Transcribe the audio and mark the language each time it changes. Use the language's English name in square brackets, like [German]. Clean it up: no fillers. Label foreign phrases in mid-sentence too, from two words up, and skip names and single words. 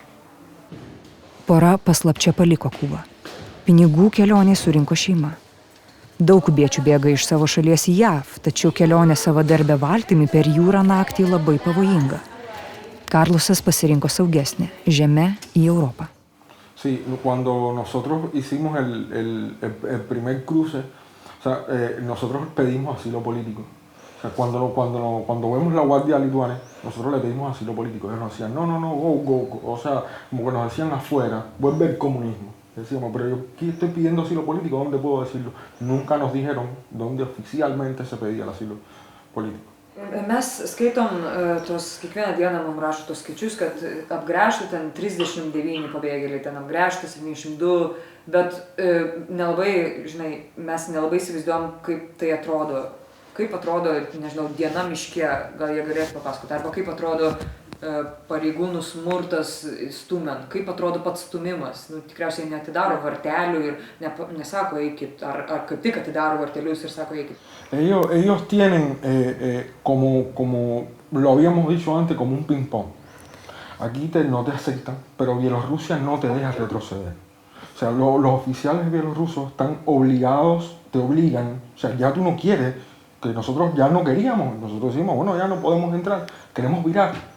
[Lithuanian] Pora paslapčia paliko Kubą. Pinigų kelionė surinko šeima. Daug kubiečių bėga iš savo šalies į JAV, tačiau kelionė savadarbę valtimi per jūrą naktį labai pavojinga. Carlosas pasirinko saugesnę – žemę į Europą. [Spanish] Sí, cuando nosotros hicimos el primer cruce, o sea, nosotros pedimos asilo político. O sea, cuando vemos la Guardia Lituania, nosotros le pedimos asilo político. Ellos nos decían, no, go. O sea, como que nos decían afuera, vuelve el comunismo. Decíamos, pero yo aquí estoy pidiendo asilo político, ¿dónde puedo decirlo? Nunca nos dijeron dónde oficialmente se pedía el asilo político. [Lithuanian] Mes skaitom kiekvieną dieną mums rašo tos skaičius, kad apgręžta ten 39 pabėgėliai, ten apgręžta 72, bet nelabai, žinai, mes nelabai įsivaizduojam, kaip tai atrodo. Kaip atrodo, nežinau, diena miške, gal jie galės papasakoti, arba kaip atrodo pareigūnų smurtas stumant, kaip atrodo pats stumimas. Tikriausiai neatidaro vartelių ir nesako eikit, ar kaip tik atidaro vartelius ir sako eikit. [Spanish] Ellos tienen, como lo habíamos dicho antes, como un ping-pong. Aquí no te aceptan, pero Bielorrusia no te deja retroceder. O sea, los oficiales bielorrusos están obligados, te obligan, o sea, ya tú no quieres, que nosotros ya no queríamos, nosotros decimos, bueno, ya no podemos entrar, queremos virar.